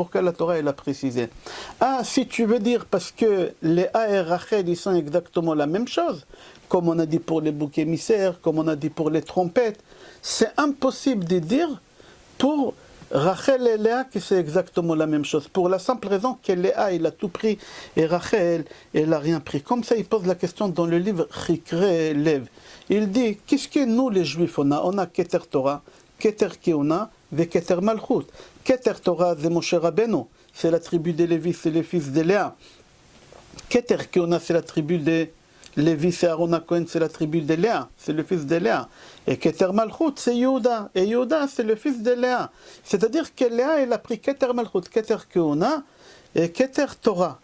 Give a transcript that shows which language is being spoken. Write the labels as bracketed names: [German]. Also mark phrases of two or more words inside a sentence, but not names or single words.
[French] Pourquoi la Torah elle a précisé? Ah, si tu veux dire parce que les A et Rachel ils sont exactement la même chose, comme on a dit pour les boucs émissaires, comme on a dit pour les trompettes, c'est impossible de dire pour Rachel et Léa que c'est exactement la même chose. Pour la simple raison que Léa il a tout pris et Rachel elle n'a rien pris. Comme ça il pose la question dans le livre Chikre Lev. Il dit, qu'est-ce que nous les Juifs on a [Hebrew] כתר תורה, כתר כהונה, [French] et [Hebrew] כתר מלכות. כתר תורה [French] c'est Moshe Rabbeinu, c'est la tribu de Lévi, c'est les fils de Léa. [Hebrew] כתר כהונה [French] c'est la tribu de Lévi, c'est Aaron HaKohen, c'est la tribu de Léa, c'est le fils de Léa. Et [Hebrew] כתר מלכות, [French] c'est Yehuda. Et Yehuda, c'est le fils de Léa. C'est-à-dire que Léa, elle a pris [Hebrew] כתר מלכות, כתר כהונה [French] et [Hebrew] כתר תורה.